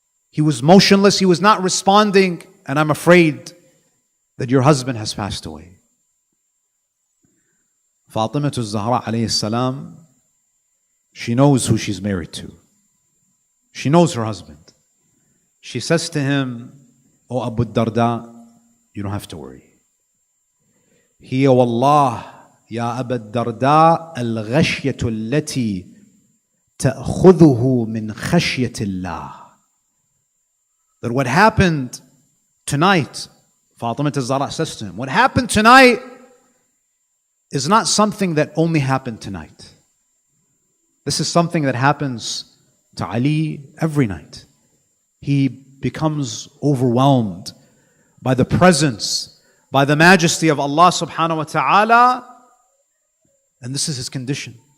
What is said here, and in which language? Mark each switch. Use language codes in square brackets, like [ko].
[en] He was motionless, he was not responding, and I'm afraid that your husband has passed away. Fatima Zahra alayhi salam, she knows who she's married to. She knows her husband. She says to him, O Abu Darda, you don't have to worry. [ar] هي والله يا أبا الدرداء الغشية التي تأخذه من خشية الله. [en] That what happened tonight, Fatima Zahra says to him, what happened tonight is not something that only happened tonight. This is something that happens to Ali every night. He becomes overwhelmed by the presence, by the majesty of Allah subhanahu wa ta'ala, and this is his condition.